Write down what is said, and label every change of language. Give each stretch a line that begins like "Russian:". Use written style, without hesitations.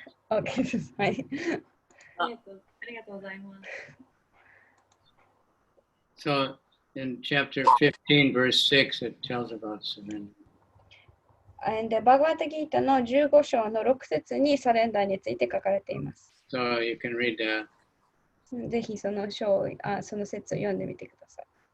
Japanese: OK です。はい。ありがとうございます。
English: So in chapter 15, verse 6, it tells about surrender.
Japanese: で、バガバタギータの15章の6節にサレンダーについて書かれています。
English: So you can read that.
Japanese: ぜひその節を読んでみてください。